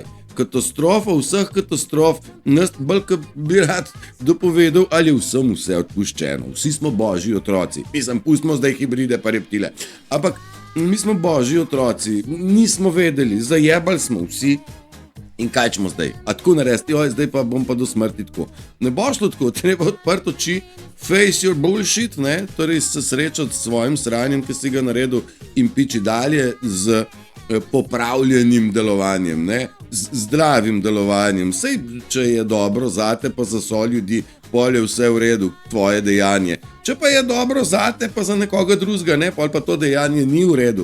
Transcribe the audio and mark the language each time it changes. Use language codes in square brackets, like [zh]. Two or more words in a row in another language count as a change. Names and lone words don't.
[sl] Katastrofa vseh katastrof, nas bolj bi rad dopovedal, ali je vsem vse odpuščeno. Vsi smo božji otroci. Mislim, pustimo zdaj hibride pa reptile. Ampak mi smo božji otroci, nismo vedeli, zajebali smo vsi. In kaj ćemo zdaj? A tako narediti, zdaj pa bom pa do smrti tako. Ne bo šlo tako, treba odprti oči, [en] face your bullshit, [sl] ne? Torej se srečati s svojim sranjem, ki si ga naredil in piči dalje z popravljenim delovanjem, ne? Z zdravim delovanjem. Sej, če je dobro zate, pa za so ljudi, pol je vse v redu, tvoje dejanje. Če pa je dobro zate, pa za nekoga drugega, ne, pol pa to dejanje ni v redu.